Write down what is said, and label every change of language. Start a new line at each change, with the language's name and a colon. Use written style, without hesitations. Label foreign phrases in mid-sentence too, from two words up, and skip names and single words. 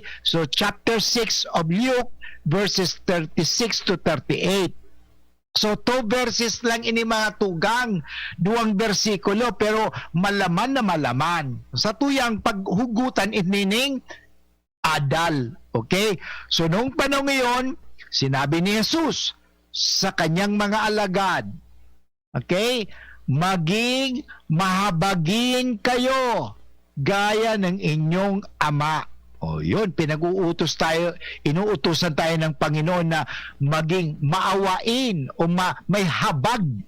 English: So chapter 6 of Luke, verses 36 to 38.
Bikol: So 2 verses lang ini mga tugang, 2 bersikulo, pero malaman na malaman. Sa tuyang paghugutan inining adal. Okay?
Filipino: So noong panahon ngayon, sinabi ni Jesus sa kanyang mga alagad, okay, maging mahabagin kayo gaya ng inyong ama. Yun, pinag-uutos tayo, inuutosan tayo ng Panginoon na maging maawain o may habag.